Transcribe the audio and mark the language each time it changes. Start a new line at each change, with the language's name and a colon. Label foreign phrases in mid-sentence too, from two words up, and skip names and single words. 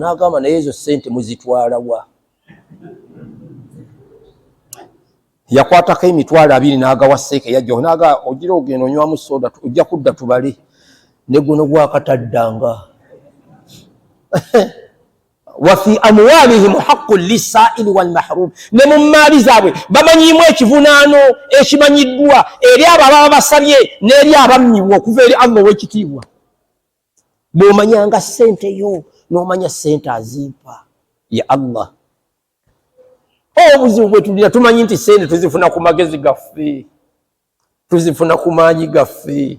Ganda: N'agamba naye ezo ssente muzitwala wa? Yakwatako emitwalo 2 n'agawa seeka. Yajjaho n'agamba ogira ogenda onywamu soda, ojja kudda tubale. Ne guno gwakataddanga.
Arabic: وفي أموالهم حق للسائل والمحروم,
Ganda: ne mu maali zaabwe bamanyimu ekivunaano ekimanyiddwa eri abo ababa basabye n'eri abamnyibwa okuva eri Allah ow'ekitiibwa. Bw'omanyanga ssente yo n'omanya ssente azimpa ya Allah. Obuzibu bwe tulina tumanyi nti ssente tuzifuna ku magezi gaffe, tuzifuna ku maanyi gaffe.